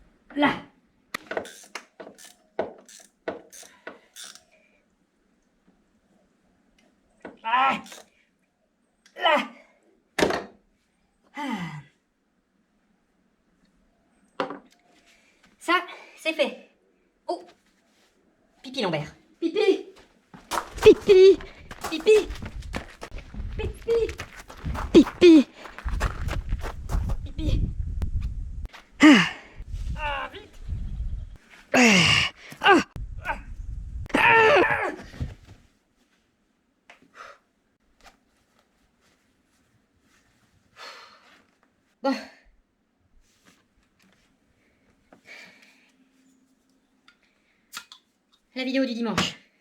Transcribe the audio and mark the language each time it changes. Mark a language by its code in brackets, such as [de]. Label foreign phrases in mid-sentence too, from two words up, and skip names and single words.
[fr] Là. Ah. Là. Ah. Ça, c'est fait. Oh. Pipi Lambert. Pipi. Pipi. Pipi. Pipi. Pipi. Pipi. Ah. Ah, vite. Ah. Ah. Ah. Bon. La vidéo du dimanche.